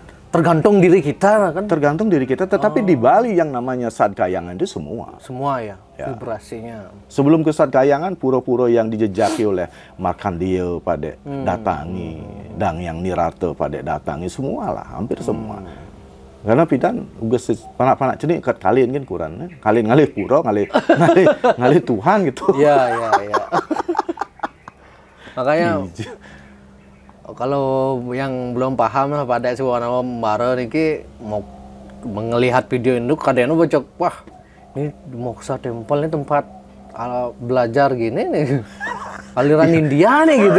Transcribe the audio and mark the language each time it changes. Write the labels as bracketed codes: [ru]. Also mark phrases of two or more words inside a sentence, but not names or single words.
[id] Tergantung diri kita kan? Tergantung diri kita, tetapi di Bali yang namanya Sadkayangan itu semua. Semua ya, vibrasinya. Sebelum ke Sadkayangan, pura-pura yang dijejaki oleh Markandeya Pak Dek datangi, dan yang Nirata Pak Dek datangi, semua lah, hampir semua. [ban] Karena pidan ugas panak-panak cenik kat kalian kan kurang, kalian ngalih pura, ngalih Tuhan gitu. [id] Iya. Makanya kalau yang belum paham lah pada Suwana Mbara niki mau melihat video ini kadang bocok, wah ini Moksa Temple ini tempat belajar gini nih aliran India nih gitu.